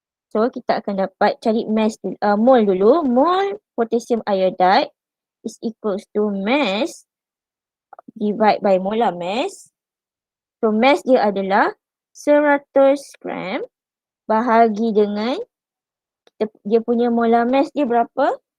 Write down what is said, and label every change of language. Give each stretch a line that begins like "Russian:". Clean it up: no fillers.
Malay: So kita akan dapat cari mass mol dulu.
English: Mol potassium iodide is equals to mass divide by molar mass.
Malay: So mass dia adalah 100 gram bahagi dengan dia punya molar mass dia berapa?